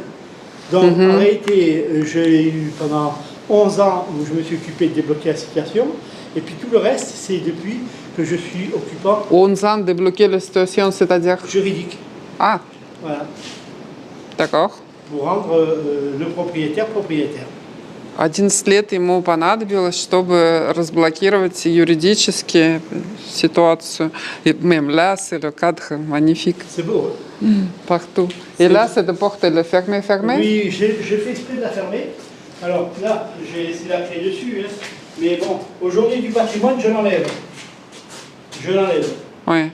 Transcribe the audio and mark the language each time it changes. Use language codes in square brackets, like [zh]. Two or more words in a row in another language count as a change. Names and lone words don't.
[fr] Donc en réalité, j'ai eu pendant 11 ans où je me suis occupé de débloquer la situation, et puis tout le reste, c'est depuis que je suis occupant 11 ans débloquer la situation, c'est-à-dire... juridique. Ah, Voilà. d'accord. Pour rendre le propriétaire propriétaire. [ru] 11 лет ему понадобилось, чтобы разблокировать юридически ситуацию. [fr] Et même là, c'est le cadre magnifique, C'est beau. partout. Et là, cette porte, elle est fermée? Oui, j'ai fait exprès de la fermer. Alors là, j'ai laissé la clé dessus. Hein. Mais bon, aux journées du patrimoine, je l'enlève. Je l'enlève. Oui,